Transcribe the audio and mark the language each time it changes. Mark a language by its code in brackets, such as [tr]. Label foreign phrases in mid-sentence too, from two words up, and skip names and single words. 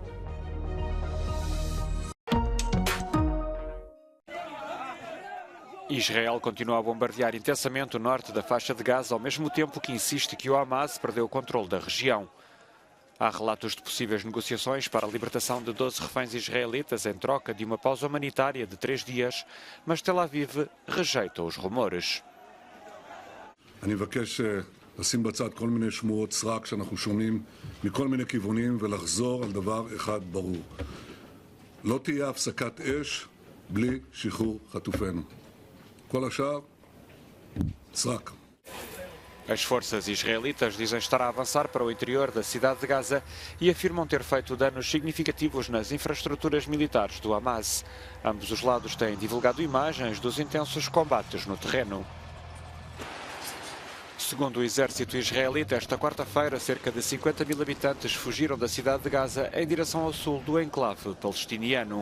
[pt] Israel continua a bombardear intensamente o norte da faixa de Gaza, ao mesmo tempo que insiste que o Hamas perdeu o controle da região. Há relatos de possíveis negociações para a libertação de 12 reféns israelitas em troca de uma pausa humanitária de 3 dias, mas Tel Aviv rejeita os rumores. [he] אני מבקש לשים בצד כל מיני שמועות סרק שאנחנו שומעים מכל מיני כיוונים ולחזור על דבר אחד ברור. לא תהיה הפסקת אש בלי שחרור חטופינו. כל השאר, סרק. [pt] As forças israelitas dizem estar a avançar para o interior da cidade de Gaza e afirmam ter feito danos significativos nas infraestruturas militares do Hamas. Ambos os lados têm divulgado imagens dos intensos combates no terreno. Segundo o exército israelita, esta quarta-feira, cerca de 50 mil habitantes fugiram da cidade de Gaza em direção ao sul do enclave palestiniano.